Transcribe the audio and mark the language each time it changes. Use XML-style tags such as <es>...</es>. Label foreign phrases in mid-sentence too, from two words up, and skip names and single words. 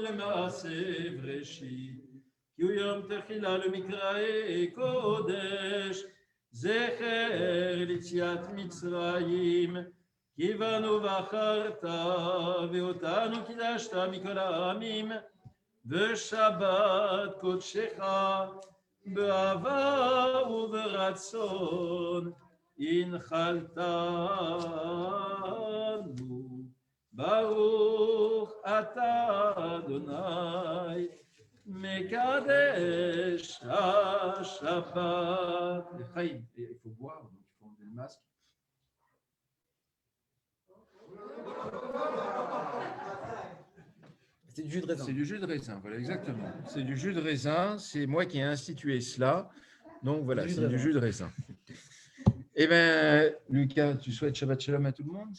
<he>למעשה בראשית כי הוא יום תחילה למקראי קודש זכר ליציאת מצרים כי בנו בחרת ואותנו קידשת מכל העמים ושבת קודשך באהבה וברצון הנחלתנו. ברוך אתה אדוני מקדש השבת.</he> <fr>Chaim, il faut boire, donc il faut enlever le masque. C'est du jus de raisin. C'est du jus de raisin, voilà, exactement. C'est du jus de raisin, c'est moi qui ai institué cela. Donc voilà, c'est du jus de raisin. Eh bien, Lucas, tu souhaites Shabbat Shalom à tout le monde?</fr>